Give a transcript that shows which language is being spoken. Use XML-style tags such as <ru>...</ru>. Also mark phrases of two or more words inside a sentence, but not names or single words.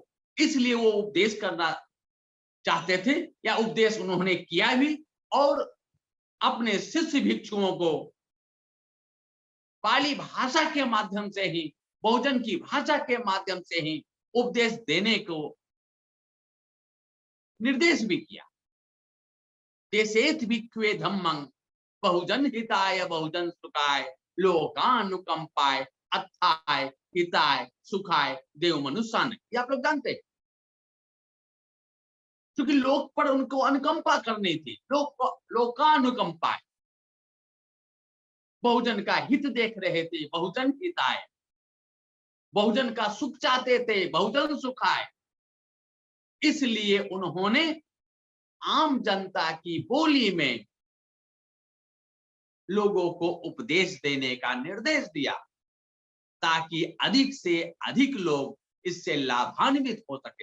<hi>इसलिए वो उपदेश करना चाहते थे, या उपदेश उन्होंने किया भी, और अपने शिष्य भिक्षुओं को पाली भाषा के माध्यम से ही, बहुजन की भाषा के माध्यम से ही उपदेश देने को निर्देश भी किया।</hi> <pi>देशेत भिक्खवे धम्मं बहुजन हिताय बहुजन सुखाय लोकानुकंपाय अत्थाय हिताय सुखाय देव मनुष्यान।</pi> <hi>ये आप लोग जानते हैं, क्योंकि लोक पर उनको अनुकंपा करनी थी। लोकानुकंपाय, बहुजन का हित देख रहे थे,</hi> <pi>बहुजन हिताय,</pi> <hi>बहुजन का सुख चाहते थे,</hi> <pi>बहुजन सुखाय।</pi> <hi>इसलिए उन्होंने आम जनता की बोली में लोगों को उपदेश देने का निर्देश दिया, ताकि अधिक से अधिक लोग इससे लाभान्वित हो सके।</hi>